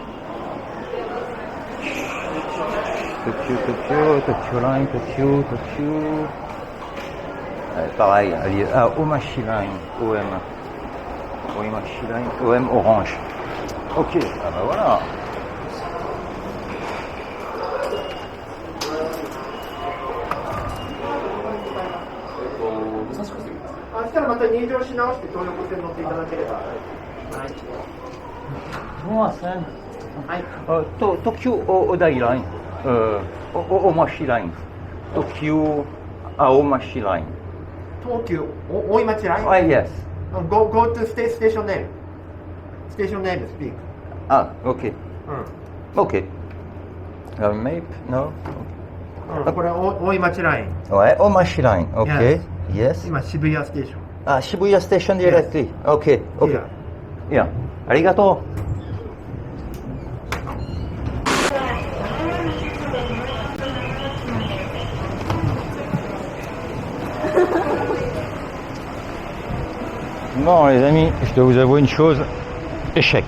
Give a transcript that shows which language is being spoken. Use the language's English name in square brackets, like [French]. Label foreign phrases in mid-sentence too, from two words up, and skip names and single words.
[French] Tokyo Line, Tokyo. Pareil, Omashi Line, OM. Omashi Line, OM orange. Ok, ah bah voilà. [Japanese] 来たらまた入場し直して東横線乗っていただければ。はい。はい。Tokyo Odai Line. Omashi Line. Tokyo Aomashi Line. 東急大井町ライン。 [English] Yes. Go to station name. Station name speak. Okay. Okay. Map? No? [Japanese] これ大井町ライン。 [French] Ouais, Omashi Line. [English] Okay. Yes. [Japanese] 今渋谷ステーション。 [English] Shibuya Station directly. Okay. Yeah. Arigato. [French] Bon les amis, je dois vous avouer une chose, échec.